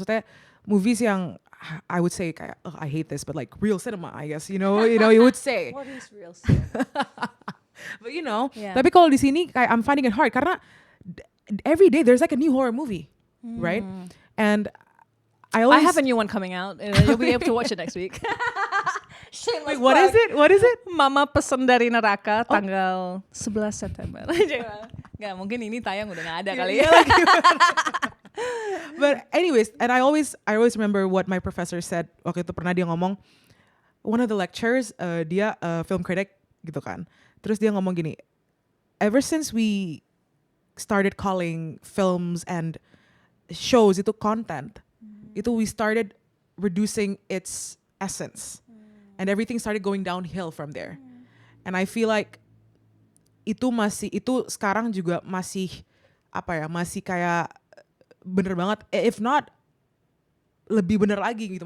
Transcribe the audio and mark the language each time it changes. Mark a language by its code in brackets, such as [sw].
[en] Maksudnya movies yang I would say kayak, I hate this, but like real cinema, I guess, you would say. What is real cinema? But [id] tapi kalau di sini kayak [en] I'm finding it hard karena every day there's like a new horror movie, right? And I have a new one coming out. You'll be able to watch it next week. Wait, what is it? What is it? [id] Mama Pesen dari Neraka tanggal 11 September. Nggak, mungkin ini tayang udah nggak ada kali ya. [en] But anyways, and I always remember what my professor said [id] waktu itu. Pernah dia ngomong, [en] one of the lectures, [id] dia film critic gitu kan. Terus dia ngomong gini, [en] ever since we started calling films and shows itu content, itu we started reducing its essence. And everything started going downhill from there. And I feel like [id] itu sekarang juga masih masih kayak bener banget, [en] if not [id] lebih bener lagi gitu.